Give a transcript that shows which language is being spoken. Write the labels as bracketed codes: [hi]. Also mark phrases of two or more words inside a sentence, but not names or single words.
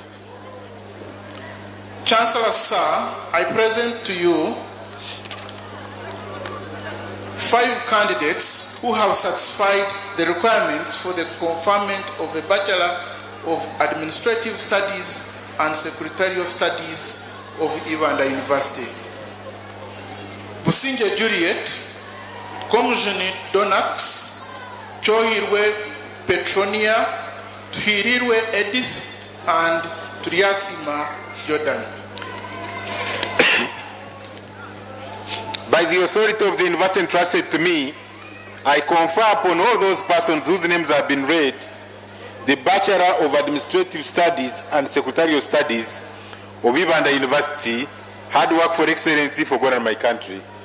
[en] Chancellor, sir, I present to you 5 candidates who have satisfied the requirements for the conferment of a Bachelor of Administrative Studies and Secretarial Studies of Ibanda University. Businje Juliet, Komjuni Donax, Chohirwe Petronia, Tuhirirwe Edith, and Triasima Jordan. By the authority of the university entrusted to me, I confer upon all those persons whose names have been read the Bachelor of Administrative Studies and Secretarial Studies of Ibanda University, hard work for excellency for God and my country.